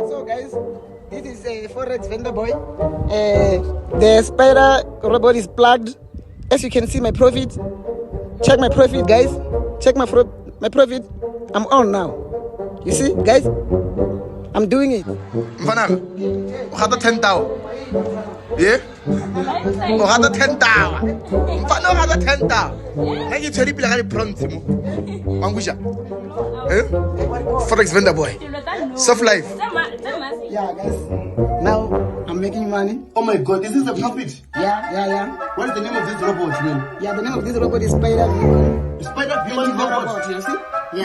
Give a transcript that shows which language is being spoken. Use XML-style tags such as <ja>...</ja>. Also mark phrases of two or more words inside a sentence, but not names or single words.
<en>guys, this is a Forex vendor boy. The spider robot is plugged. As you can see, my profit. Check my profit, guys. Check my profit. I'm on now. You see, guys? I'm doing it.</en> <zu>Mfanami, ukhata 10,000. Yeah? Ukhata 10,000. Mfana ukhata 10,000.</zu> <tn>Nake tshwere pila ga di prompt mo.</tn> <zu>Mangusha.</zu> <en>Eh? Forex vendor boy. Soft life. Yeah, guys. Now I'm making money. Oh my God, is this a profit? Yeah. What is the name of this robot, man? Yeah, the name of this robot is Spider. Spider Human Robot. You see? It's</en>